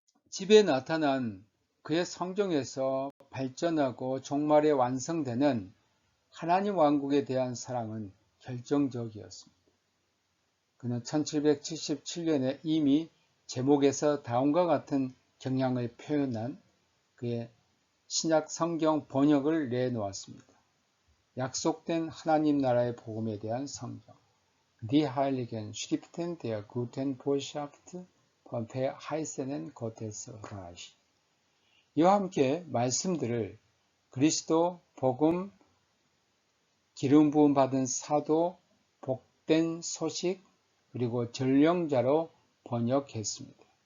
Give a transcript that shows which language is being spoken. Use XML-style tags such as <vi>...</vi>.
<ko>집에 나타난 그의 성경에서 발전하고 종말에 완성되는 하나님 왕국에 대한 사랑은 결정적이었습니다. 그는 1777년에 이미 제목에서 다음과 같은 경향을 표현한 그의 신약 성경 번역을 내놓았습니다. 약속된 하나님 나라의 복음에 대한 성경.</ko> <de>Die Heiligen Schriften der guten Botschaft von verheißenen Gottes Reich.</de> <ko>이와 함께 말씀들을 그리스도, 복음, 기름 부음 받은 사도, 복된 소식, 그리고 전령자로 번역했습니다.</ko>